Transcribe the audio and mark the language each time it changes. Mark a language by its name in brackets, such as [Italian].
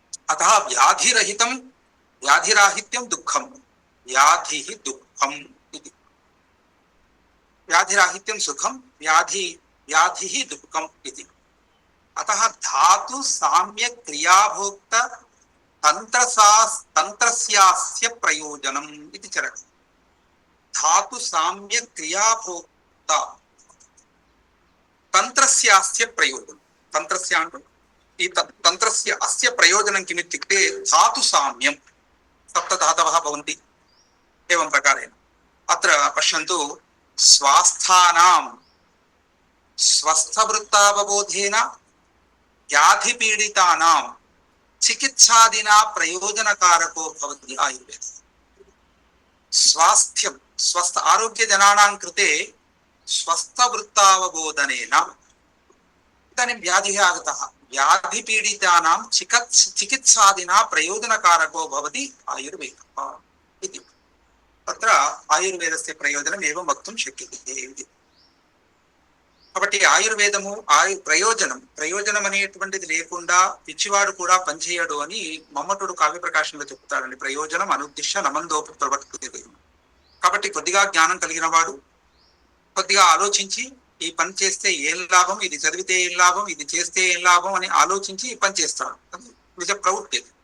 [Sanskrit] अतः व्याधिरहितं व्याधिराहित्यं दुःखं, व्याधिः दुःखम् इति। व्याधिराहित्यं सुखं, व्याधिः दुःखम् इति। अतः धातु साम्य क्रियाभोक्त तन्त्रस्यास्य प्रयोजनम् इति चरति। धातु साम्य क्रियाभोक्त तन्त्रस्यास्य प्रयोजनं। तन्त्रस्य [Telugu] అంటే [Sanskrit] ఈ तन्त्रस्य अस्य प्रयोजनं किमित्युक्ते धातु साम्यं सप्तधातवः भवन्ति। एवं प्रकारेण अत्र पश्यन्तु, स्वास्थानां स्वस्थवृत्तावबोधेन व्याधिपीडितानां चिकित्सादिना प्रयोजनकारको भवति आयुर्वेद। स्वास्थ्यं स्वस्थ आरोग्यजनानां कृते स्वस्थवृत्तावबोधनेन इदानीं व्याधिः आगतः, व्याधिपीडितानां चिकित्सादिना प्रयोजनकारको भवति आयुर्वेदः इति। तत्र आयुर्वेदस्य प्रयोजनम् एवं वक्तुं शक्यते इति। [Telugu] కాబట్టి ఆయుర్వేదము ప్రయోజనం అనేటువంటిది లేకుండా పిచ్చివాడు కూడా పనిచేయడు అని మమ్మటుడు కావ్య ప్రకాశంలో చెప్తాడండి. [Sanskrit] ప్రయోజనం అనుద్దిశ్య నమందోపి ప్రవర్తతే. [Telugu] కాబట్టి కొద్దిగా జ్ఞానం కలిగిన వాడు కొద్దిగా ఆలోచించి ఈ పని చేస్తే ఏం లాభం, ఇది చదివితే ఏం లాభం, ఇది చేస్తే ఏం లాభం అని ఆలోచించి ఈ పని చేస్తాడు. నిజ ప్రవృత్తి.